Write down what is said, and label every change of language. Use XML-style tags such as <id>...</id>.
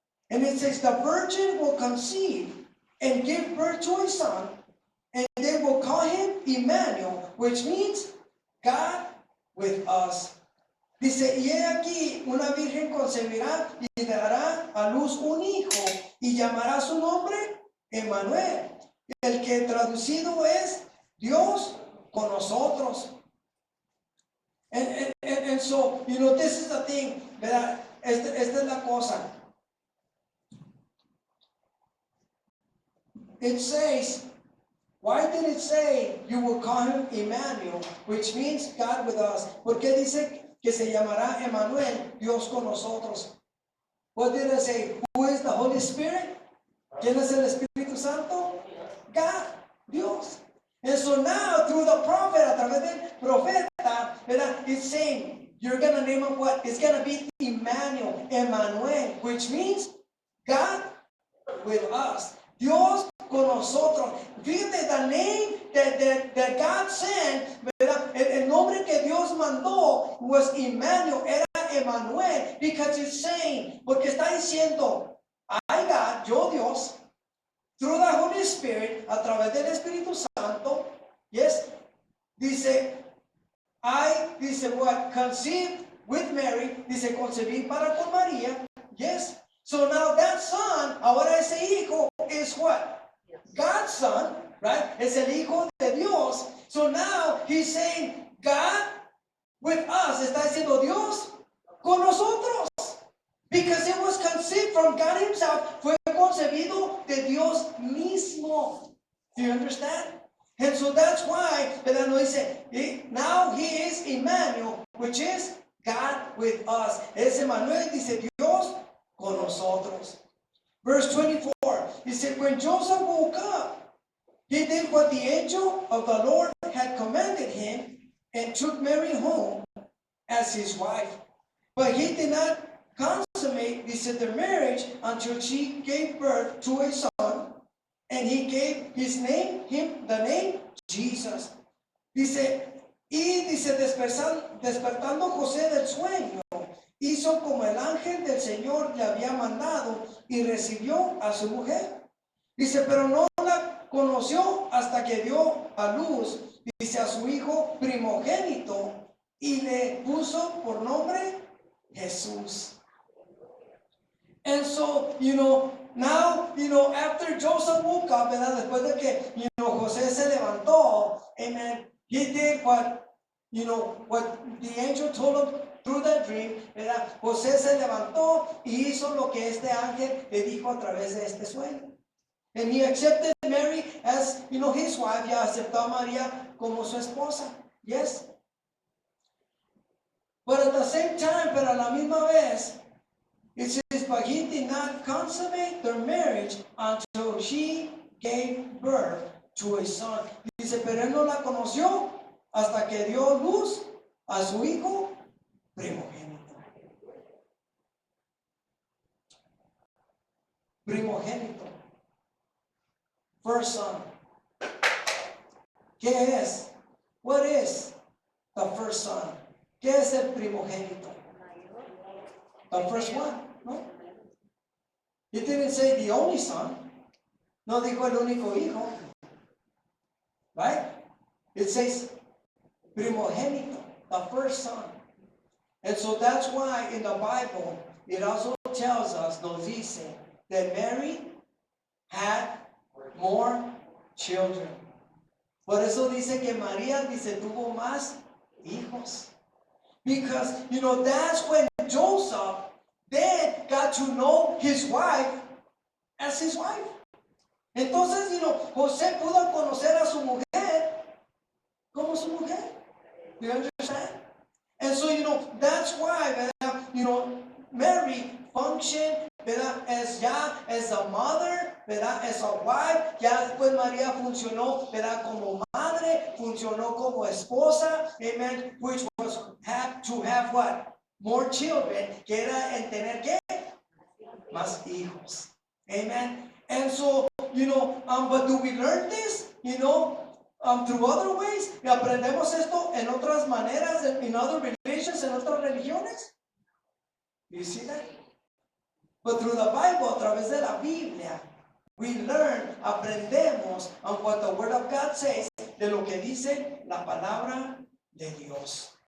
<en>And it says, the virgin will conceive and give birth to a son, And they will call him Emmanuel, which means God with us.</en> <es>Dice, y he aquí, una virgen concebirá y dará a luz un hijo y llamará su nombre Emmanuel, el que traducido es Dios con nosotros.</es> <en>And so, this is the thing, ¿verdad?</en> <es>Esta es la cosa.</es> <en>It says, why did it say you will call him Emmanuel, which means God with us?</en> <es>¿Por qué dice que se llamará Emmanuel, Dios con nosotros?</es> <en>What did I say? Who is the Holy Spirit?</en> <es>¿Quién es el Espíritu Santo?</es> <en>God, Dios. And so now, through the prophet,</en> <es>a través del profeta,</es> <en>¿verdad? It's saying, you're going to name him what? It's going to be Emmanuel, which means God with us.</en> <es>Dios con nosotros.</es> <en>Fíjate, the name that God sent, ¿verdad?</en> <es>El nombre que Dios mandó</es> <en>was Emmanuel,</en> <es>era Emmanuel,</es> <en>because it's saying,</en> <es>porque está diciendo,</es> <en>I God,</en> <es>yo Dios,</es> <en>through the Holy Spirit,</en> <es>a través del Espíritu Santo,</es> <en>yes,</en> <es>dice, dice</es> <en>what? Conceived with Mary,</en> <es>dice concebir para con María,</es> <en>yes. So now that son,</en> <es>ahora ese hijo</es> <en>is what? God's son, right?</en> <es>Es el hijo de Dios.</es> <en>So now he's saying, God with us,</en> <es>está diciendo Dios con nosotros.</es> <en>Because it was conceived from God himself,</en> <es>fue concebido de Dios mismo.</es> <en>Do you understand? And so that's why, ¿verdad?</en> <es>No dice,</es> <en>now he is Emmanuel, which is God with us.</en> <es>Es Emmanuel, dice Dios con nosotros.</es> <en>Verse 24, he said, when Joseph woke up, he did what the angel of the Lord had commanded him and took Mary home as his wife. But he did not consummate, dice, their marriage until she gave birth to a son, and he gave him the name Jesus.</en> <es>Dice, despertando José del sueño, hizo como el ángel del Señor le había mandado y recibió a su mujer. Dice, pero no la conoció hasta que dio a luz, dice, a su hijo primogénito y le puso por nombre Jesús.</es> <en>And so, now, after Joseph woke up, ¿verdad?</en> <es>Después de que, José se levantó,</es> <en>amen, he did what the angel told him through that dream, ¿verdad?</en> <es>José se levantó y hizo lo que este ángel le dijo a través de este sueño.</es> <en>And he accepted Mary as, his wife,</en> <es>ya aceptó a María como su esposa.</es> <en>Yes. But at the same time,</en> <es>pero a la misma vez,</es> <en>it says, but he did not consummate their marriage until she gave birth to a son.</en> <es>Dice, pero él no la conoció hasta que dio luz a su hijo primogénito.</es> <en>Primogénito. First son.</en> <es>¿Qué es?</es> <en>What is the first son?</en> <es>¿Qué es el primogénito?</es> <en>The first one,</en> <es>no?</es> <en>He didn't say the only son.</en> <es>No dijo el único hijo.</es> <en>Right? It says primogénito, the first son. And so that's why in the Bible, it also tells us,</en> <es>nos dice,</es> <en>that Mary had more children.</en> <es>Por eso dice que María, dice, tuvo más hijos.</es> <en>Because, that's when Joseph then got to know his wife as his wife.</en> <es>Entonces, José pudo conocer a su mujer como su mujer.</es> <en>Do you understand? And so, that's why, ¿verdad? Mary functioned, ¿verdad? As a mother, ¿verdad? As a wife.</en> <es>Ya después María funcionó, ¿verdad? Como madre, funcionó como esposa, amen,</es> <en>which was to have what? More children,</en> <es>que era en tener ¿qué? Más hijos. Amen.</es> <en>And so, but do we learn this, through other ways?</en> <es>¿Y aprendemos esto en otras maneras,</es> <en>in other religions,</en> <es>en otras religiones?</es> <en>You see that? But through the Bible,</en> <es>a través de la Biblia,</es> <en>We learn,</en> <es>aprendemos</es> <en>on what the Word of God says,</en> <es>de lo que dice la palabra de Dios.</es>